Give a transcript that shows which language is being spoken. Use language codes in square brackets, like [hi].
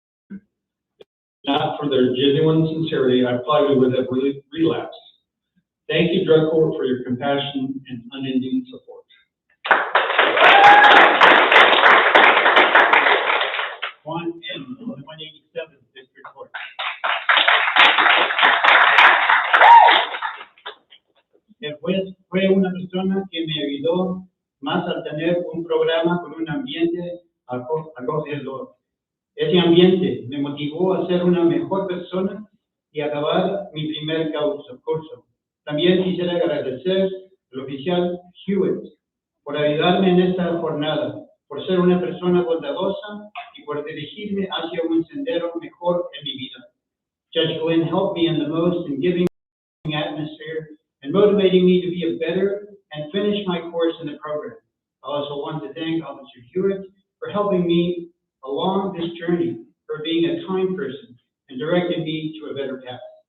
[en] If not for their genuine sincerity, I probably would have relapsed. Thank you, drug court, for your compassion and unending support. Juan M. from the 187th District Court. [es] El juez fue una persona que me ayudó más al tener un programa con un ambiente acogedor. Ese ambiente me motivó a ser una mejor persona y acabar mi primer curso. También quisiera agradecer al oficial Hewitt por ayudarme en esta jornada, por ser una persona bondadosa y por dirigirme hacia un sendero mejor en mi vida. [en] Judge Glenn helped me in the most in giving atmosphere and motivating me to be a better and finish my course in the program. I also want to thank Officer Hewitt for helping me along this journey, for being a kind person and directing me to a better path.